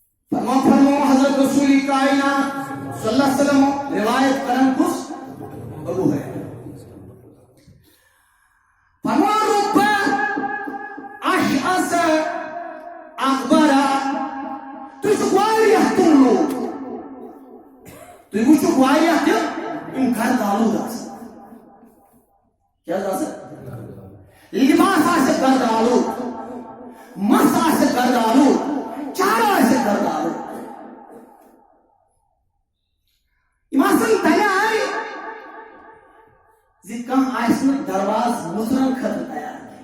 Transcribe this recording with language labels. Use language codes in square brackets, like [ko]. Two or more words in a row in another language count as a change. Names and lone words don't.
[ks] فرمو حضرت رسول کائنات [ar] صلی اللہ علیہ وسلم [ks] روایت کرن کس ابو ہے فرمو رب [ar] اشعث اکبر [ks] تُہۍ چھُکھ واریاہ تِم لوٗکھ تُہۍ وٕچھِو واریاہ تِم یِم گرد آلوٗد آسان کیٛاہ حظ آسان لباس آسہِ گرد آلوٗد مس آسہِ گرد آلوٗد چارہ آسہِ گرد آلوٗد یِم آسان تَمہِ آیہِ زِ کانٛہہ آسہِ نہٕ دروازٕ مُژرن خٲطرٕ تیار